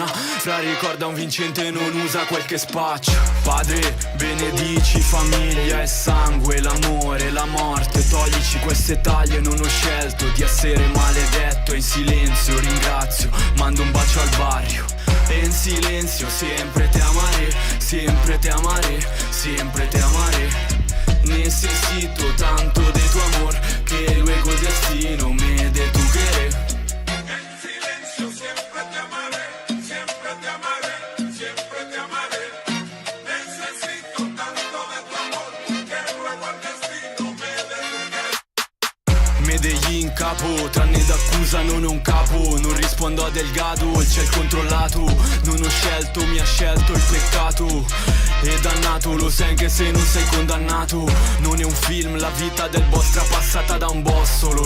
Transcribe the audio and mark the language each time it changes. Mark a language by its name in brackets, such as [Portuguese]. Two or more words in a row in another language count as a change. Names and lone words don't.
[Italian] Fra ricorda un vincente non usa quel che spaccia. Padre benedici famiglia e sangue, l'amore, la morte. Toglici queste taglie, non ho scelto di essere maledetto. In silenzio ringrazio, mando un bacio al barrio. E in silenzio sempre [Spanish] te amaré, siempre te amaré, siempre te amaré. Necesito tanto de tu amor que luego el destino me dé tu querer. En silencio siempre te amaré, siempre te amaré, siempre te amaré. Necesito tanto de tu amor que luego el destino me dé tu querer. [Italian] Medellin capo, tranne d'accusa non ho un capo. Non rispondo a Delgado, c'è il controllato. Non ho scelto, mi ha scelto il peccato. E dannato, lo sai anche se non sei condannato. Non è un film, la vita del boss trapassata da un boss solo.